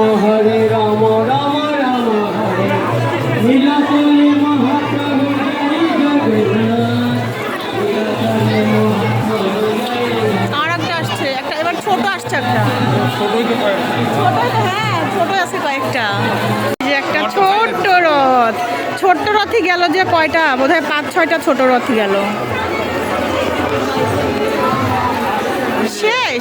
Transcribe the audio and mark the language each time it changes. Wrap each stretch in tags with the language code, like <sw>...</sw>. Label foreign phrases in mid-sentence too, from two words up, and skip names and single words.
<bn>Hare Rama Rama Rama Hare Nilakale Mahaprabhu Jai Jagannath Nilakale Mahaprabhu Jai Jagannath। আর একটা আসছে, একটা এবার ছোট আসছে, একটা ছোট। হ্যাঁ ছোট আছে কয়েকটা। এই যে একটা ছোট্ট রথ, ছোট্ট রথই গেল যে কয়টা, বোধহয় 5-6টা ছোট রথই গেল। শেষ।</bn>